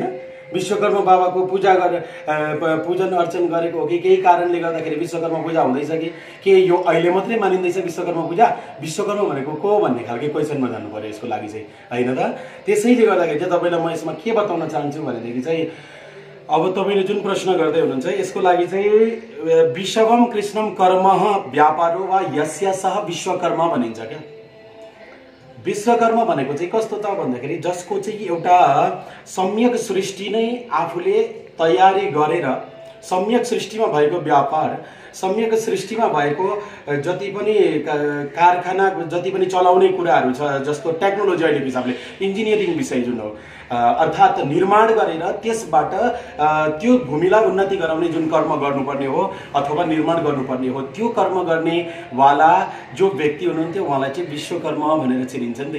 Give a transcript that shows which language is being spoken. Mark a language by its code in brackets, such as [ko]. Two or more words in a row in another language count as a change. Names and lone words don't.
[ne] विश्वकर्मा बाबाको पूजा पूजन अर्चन गरेको हो कि केही कारणले गर्दाखेरि विश्वकर्मा पूजा हुँदैछ कि यो अहिले मात्रै मानिँदैछ विश्वकर्मा पूजा? विश्वकर्मा भनेको को भन्ने खालको क्वेसनमा जानु पर्यो यसको लागि चाहिँ हैन त। त्यसैले गर्दाखेरि चाहिँ तपाईलाई म यसमा के बताउन चाहन्छु भनेदेखि चाहिँ अब तपाईले जुन प्रश्न गर्दै हुनुहुन्छ यसको लागि चाहिँ [sa] विश्वम कृष्णम कर्मः व्यापारो वा यस्य सह [ne] विश्वकर्मा भनिन्छ क्या। विश्वकर्मा भनेको चाहिँ कस्तो त भन्दाखेरि जसको चाहिँ एउटा सम्यक सृष्टि नै आफूले तयारी गरेर सम्यक सृष्टिमा भएको व्यापार, सम्यक सृष्टिमा भएको जति पनि कारखाना, जति पनि चलाउने कुराहरू छ, जस्तो टेक्नोलोजी अहिलेको हिसाबले इन्जिनियरिङ विषय जुन हो अर्थात् निर्माण गरेर त्यसबाट त्यो भूमिलाई उन्नति गराउने जुन कर्म गर्नुपर्ने हो अथवा निर्माण गर्नुपर्ने हो त्यो कर्म गर्ने वाला जो व्यक्ति हुनुहुन्थ्यो उहाँलाई चाहिँ विश्वकर्मा भनेर चिनिन्छ नि त।